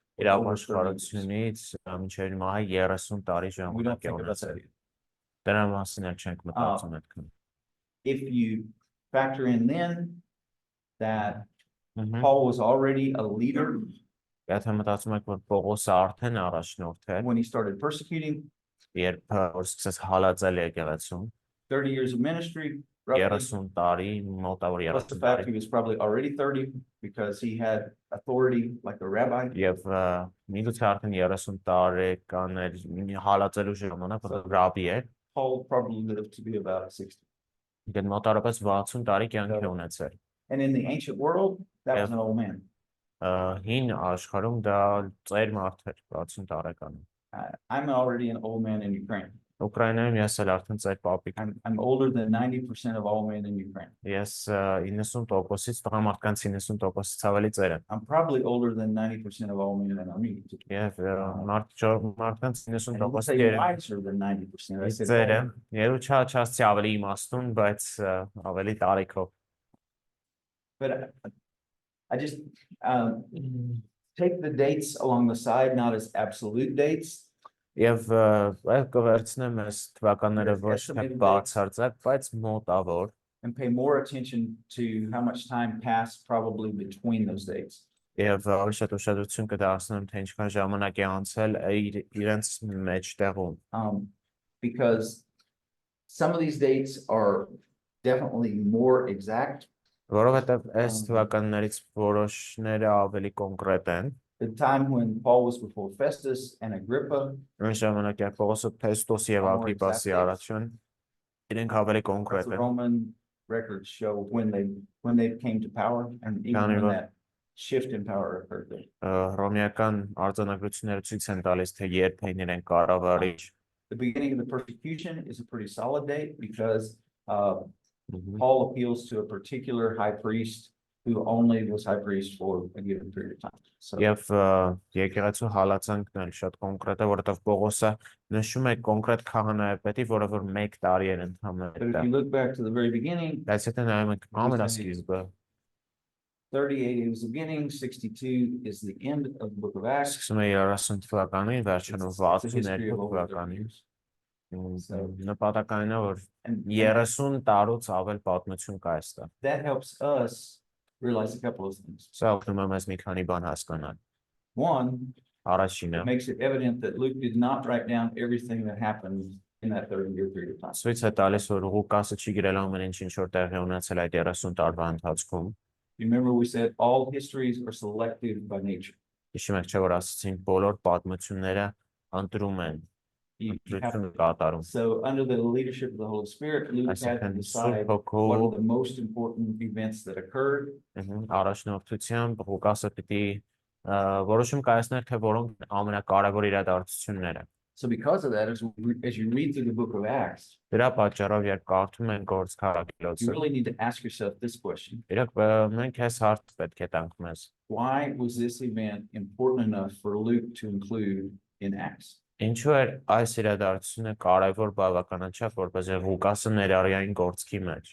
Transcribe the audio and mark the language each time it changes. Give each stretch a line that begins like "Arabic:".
Armenian: Իր ապաշխարությունից մինչև մահը 30 տարի
English: we don't
Armenian: ժամանակ է
English: think about that.
Armenian: ունեցել։ Դրա մասին էլ չենք մտածում այդքան։
English: If you factor in then that
Armenian: Ահա։
English: Paul was already a leader
Armenian: Եթե մտածում եք, որ Պողոսը արդեն առաջնորդ էր,
English: when he started persecuting,
Armenian: երբ որ սկսեց հալածել եկեղեցուն,
English: 30 years of ministry, roughly,
Armenian: 30 տարի, մոտավոր
English: plus the
Armenian: 30
English: fact
Armenian: տարի,
English: he was probably already 30 because he had authority like a rabbi.
Armenian: եւ միգուցե արդեն 30 տարեկան էր հալածելու ժամանակ, որ ռաբի էր,
English: Paul probably lived to be about 60.
Armenian: դեն մոտավորապես 60 տարի կյանք է ունեցել։
English: And in the ancient world, that was an old man.
Armenian: Հին աշխարհում դա ծեր մարդ էր 60 տարեկան։
English: I'm already an old man in Ukraine.
Armenian: Ուկրաինայում ես էլ արդեն ծեր պապիկ։
English: I'm older than 90% of all men in Ukraine.
Armenian: Ես 90%-ից տղամարդկանց 90%-ից ավելի ծեր եմ։
English: I'm probably older than 90% of all men in Armenia.
Armenian: Եվ մարդկանց
English: And I would say
Armenian: 90%-ից
English: wiser than 90%. I said
Armenian: ծեր եմ։
English: older.
Armenian: Երու չասի ավելի իմաստուն, բայց ավելի տարիքով։
English: But I just, take the dates along the side, not as absolute dates.
Armenian: Եվ կվերցնեմ այս թվականները ոչ թե բացարձակ, բայց մոտավոր
English: And pay more attention to how much time passed probably between those dates.
Armenian: եւ ավելի շատ ուշադրություն կդարձնեմ թե ինչքան ժամանակ է անցել իրենց մեջտեղում,
English: Because some of these dates are definitely more exact.
Armenian: որովհետեւ այս թվականներից որոշները ավելի կոնկրետ են։
English: The time when Paul was before Festus and Agrippa,
Armenian: Այն ժամանակ է Պողոսը Փեստոս եւ Ագրիպասի առաջին իրենք ավելի
English: the
Armenian: կոնկրետ են։
English: Roman records show when they came to power and even when that shift in power occurred there.
Armenian: Հռոմեական արձանագրությունները ցույց են տալիս թե երբ են իրենք կառավարիչ։
English: The beginning of the persecution is a pretty solid date because Paul appeals to a particular high priest who only was high priest for a given period of time. So
Armenian: Եվ եկեղեցու հալածանքն էլ շատ կոնկրետ է, որովհետև Պողոսը նշում է կոնկրետ քահանայապետի, որը որ 1 տարի էր
English: but
Armenian: ընդհանրապես
English: if
Armenian: դա։
English: you look back to the very beginning,
Armenian: Բայց եթե նայում ենք ամենասկիզբը,
English: 38 is the beginning, 62 is the end of the book of Acts.
Armenian: սկսում է 30 թվականին, վերջանում
English: It's the history
Armenian: 62
English: of over 30
Armenian: թվականին,
English: years.
Armenian: նպատակային է, որ
English: And
Armenian: 30 տարուց ավել պատմություն կա այստեղ։
English: that helps us realize a couple of things.
Armenian: Սա օգնում է մեզ մի քանի բան հասկանալ։
English: One,
Armenian: Առաջինը,
English: it makes it evident that Luke did not write down everything that happened in that 30-year period of time.
Armenian: ցույց է տալիս, որ Ղուկասը չի գրել ամեն ինչ որ տեղի է ունեցել այդ 30 տարվա ընթացքում։
English: Remember we said all histories are selective by nature.
Armenian: Հիշում եք, չէ՞ որ ասացինք բոլոր պատմությունները ընտրում են,
English: You have-
Armenian: ընտրություն կատարում։
English: So under the leadership of the Holy Spirit, Luke had to
Armenian: Այսինքն
English: decide
Armenian: Սուրբ
English: what
Armenian: Հոգու
English: are the most important events that occurred.
Armenian: առաջնորդությամբ Ղուկասը պիտի որոշում կայացներ, թե որոնք ամենակարևոր իրադարձությունները։
English: So because of that, as you read through the book of Acts,
Armenian: Դրա պատճառով երբ կարդում ենք գործ
English: you
Armenian: քարակելոցը,
English: really need to ask yourself this question.
Armenian: իրոք մենք այս հարց պետք է տանք մեզ։
English: Why was this event important enough for Luke to include in Acts?
Armenian: Ինչու էր այս իրադարձությունը կարևոր բավականաչափ, որպեսզի Ղուկասը ներառյալ գործքի մեջ։